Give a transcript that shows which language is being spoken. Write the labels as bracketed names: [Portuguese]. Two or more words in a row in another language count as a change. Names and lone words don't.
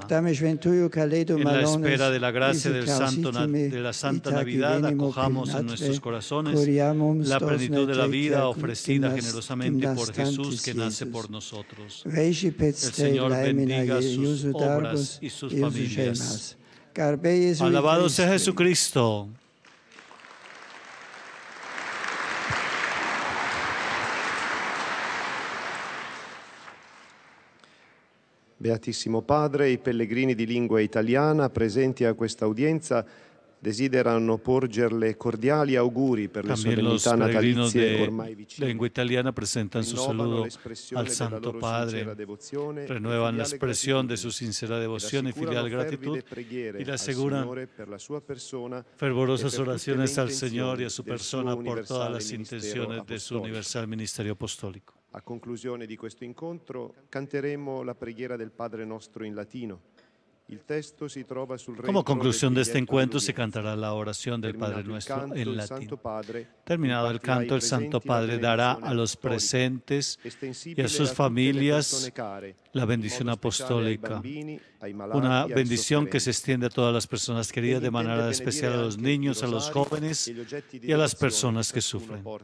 [Spanish] En la espera de la gracia de la Santa Navidad, acojamos en nuestros corazones la plenitud de la vida ofrecida generosamente por Jesús que nace por nosotros. El Señor bendiga sus obras y sus familias. Alabado sea Jesucristo. [Italian] Beatissimo Padre, i pellegrini di lingua italiana presenti a questa udienza desiderano porgerle cordiali auguri per le solennità natalizie ormai vicine. [Spanish] Lengua italiana presentan su saludo al Santo Padre, renuevan la expresión de su sincera devoción y filial gratitud y le aseguran fervorosas oraciones al Señor y a su persona por todas las intenciones de su universal ministerio apostólico. [Italian] A conclusione di questo incontro canteremo la preghiera del Padre Nostro in latino. [Spanish] Como conclusión de este encuentro se cantará la oración del Padre Nuestro en latín. Terminado el canto, el Santo Padre dará a los presentes y a sus familias la bendición apostólica, una bendición que se extiende a todas las personas queridas, de manera especial a los niños, a los jóvenes y a las personas que sufren.